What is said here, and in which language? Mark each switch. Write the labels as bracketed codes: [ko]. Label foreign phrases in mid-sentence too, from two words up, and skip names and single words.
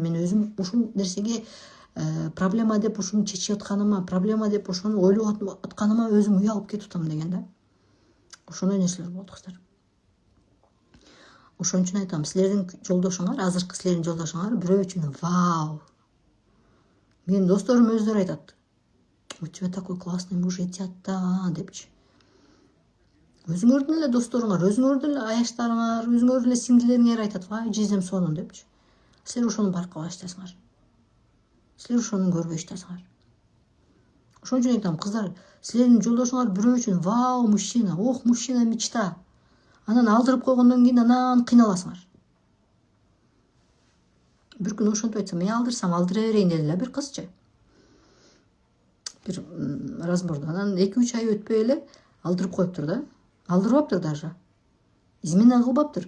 [ky] Мен өзүм ушул нерсеге проблема деп ушуну чечип атканыма, проблема деп ошону ойлоп атканыма өзүм уялып кетип атам деген да. Ошондой нерселер болот кыздар. Ошон үчүн айтам, силердин жолдошуңар, азыркы силердин жолдошуңар бирөө үчүн вау. Менин досторум өздөрү айтат. [ru] У тебя такой классный муж [ky] этят да депчи. Өзүңөрдүн эле досторуңар, өзүңөрдүн эле аяштарыңар, өзүңөрдүн эле сиңдилериңер айтат, вай жизнем сонун депчи. Силер ошону байкабай иштесиңер. Силер ошону көрбөй иштесиңер. Ошон үчүн айтам, кыздар, силердин жолдошуңар бирөө үчүн вау [ru] мужчина, ох мужчина мечта. [ky] Анан алдырып койгондон кийин анан кыйналасыңар. Бир күн ошентип айтсам, мен алдырсам алдыра берейин деди эле бир кызчы. Бир разбордо. Анан 2-3 ай өтпөй эле алдырып коюптур да. Алдырбаптыр даже. Измена кылбаптыр.